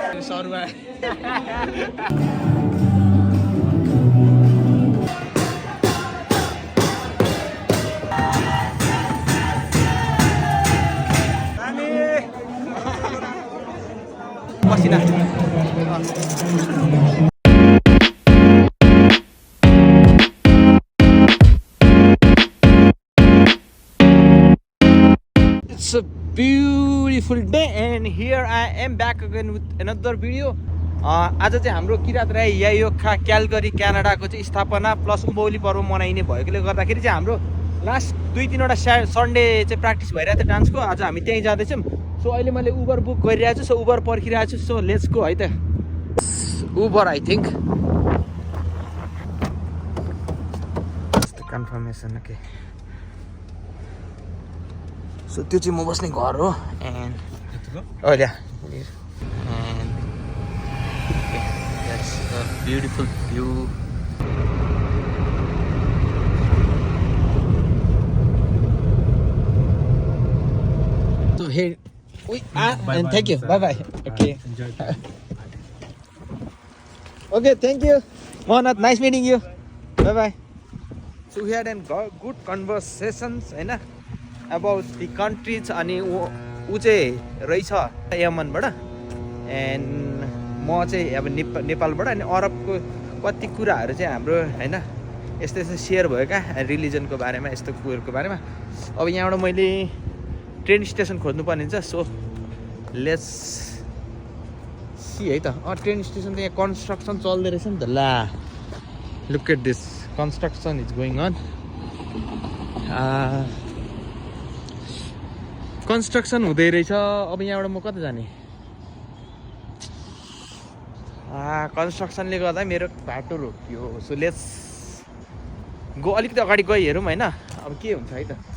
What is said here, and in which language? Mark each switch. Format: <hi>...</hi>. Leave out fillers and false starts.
<ne>सरुवा पसिना</ne> <en>It's a beautiful day and here I am back again with another video.</en> <ne>आज चाहिँ हाम्रो किरात राई यायोखा क्यालगरी क्यानाडाको चाहिँ स्थापना प्लस उभौली पर्व मनाइने भएकोले गर्दाखेरि चाहिँ हाम्रो लास्ट 2-3वटा सन्डे चाहिँ प्र्याक्टिस भइरहेको थियो डान्सको। आज हामी त्यहीँ जाँदैछौँ। सो अहिले मैले उबर बुक गरिरहेको छु। सो उबर पर्खिरहेको छु।</ne> <en>so let's go</en> <ne>है त।</ne> <en>Uber I think confirmation okay.</en> <ne>So त्यो चाहिँ म बस्ने घर हो एन्ड अहिले</ne> <en>And that's a beautiful view. So here and thank you. Bye bye. Okay. Okay, thank you. Mohanat, nice meeting you. Bye bye. So we had a good conversations,</en> <ne>है ना,</ne> <en>about the countries</en> <ne>अनि ऊ चाहिँ रहेछ यमनबाट and म चाहिँ अब नेपालबाट अनि अरबको कति कुराहरू चाहिँ हाम्रो हैन यस्तो यस्तो सेयर भयो क्या रिलिजनको बारेमा यस्तो कुराहरूको बारेमा। अब यहाँबाट मैले ट्रेन स्टेसन खोज्नु पर्ने हुन्छ।</ne> <en>so let's see</en> <ne>है त। ट्रेन स्टेसन त यहाँ कन्स्ट्रक्सन चल्दै रहेछ नि त।</ne> <en>ला look at this construction is going on.</en> <ne>Construction हुँदै रहेछ। अब यहाँबाट म कता जाने? कन्स्ट्रक्सनले गर्दा मेरो बाटो रोकियो।</ne> <en>So let's go.</en> <ne>अलिकति अगाडि गइ हेरौँ होइन अब के हुन्छ है त।</ne>